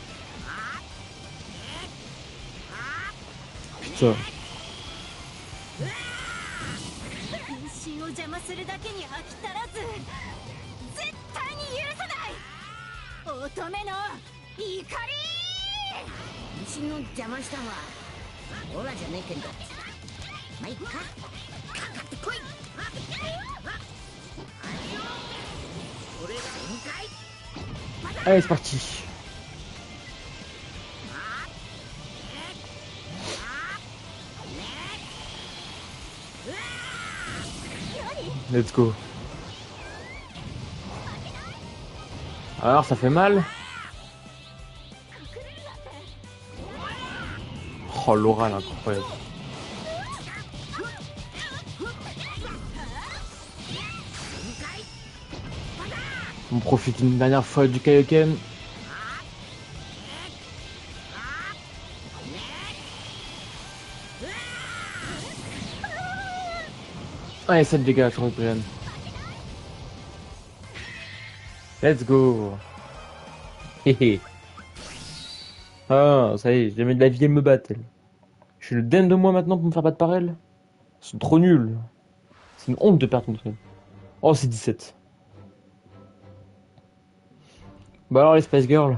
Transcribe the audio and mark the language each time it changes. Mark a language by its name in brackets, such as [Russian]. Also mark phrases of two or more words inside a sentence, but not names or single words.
[French] Putain. [Japanese] 変身を邪魔するだけに飽き足らず絶対に許さない乙女の怒り変身の邪魔したのはオラじゃねえけどまあいっかかかってこい俺が全開 [French] Allez, c'est parti. [English] Let's go. [French] Alors, ça fait mal? Oh, l'oral incroyable. On profite une dernière fois du Kaioken. Allez, 7 dégâts sur Ribrian. [English] Let's go. Héhé. [French] Ah, ça y est, j'ai mis de la vie, elle me batte, elle. Je suis le den de moi maintenant pour me faire battre par elle. Ils sont trop nuls. C'est une honte de perdre contre eux. Oh, c'est 17. Bah alors, les Spice Girls.